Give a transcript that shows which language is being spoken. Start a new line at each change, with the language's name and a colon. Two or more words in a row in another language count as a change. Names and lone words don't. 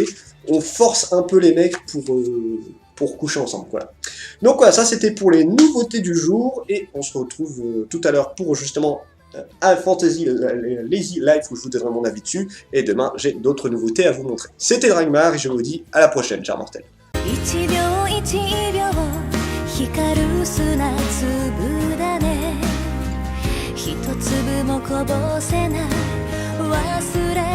French: on force un peu les mecs pour coucher ensemble, voilà. Donc voilà, ça c'était pour les nouveautés du jour, et on se retrouve tout à l'heure pour justement... Fantasy Lazy Life où je vous donnerai mon avis dessus, et demain j'ai d'autres nouveautés à vous montrer. C'était Dragmar, et je vous dis à la prochaine, chers mortels.
Japanese: 一秒一秒光る砂粒だね一粒もこぼせない忘